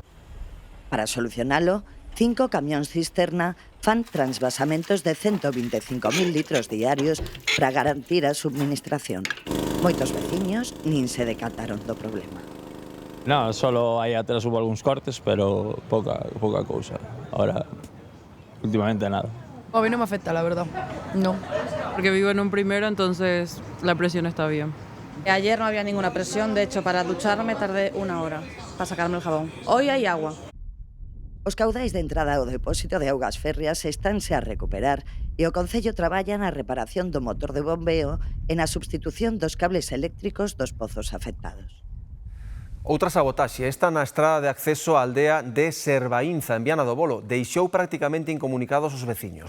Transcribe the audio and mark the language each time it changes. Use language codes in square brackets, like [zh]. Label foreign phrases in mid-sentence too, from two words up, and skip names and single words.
[gl] Para solucionalo, 5 camións cisterna fan transvasamentos de 125.000 litros diarios para garantir a subministración. Moitos veciños nin se decataron do problema. No, solo aí atrás hubo algúns cortes, pero pouca cousa. [es] Ahora, últimamente nada. A mí no me afecta, la verdad. No. Porque vivo en un primero, entonces la presión está bien. Ayer no había ninguna presión, de hecho, para ducharme tardé 1 hora para sacarme el jabón. Hoy hay agua. [gl] Os caudais de entrada ao depósito de augas férreas estánse a recuperar e o Concello traballa na reparación do motor de bombeo e na substitución dos cables eléctricos dos pozos afectados. Outra sabotaxe, esta na estrada de acceso á aldea de Servaínza, en Viana do Bolo, deixou prácticamente incomunicados os veciños.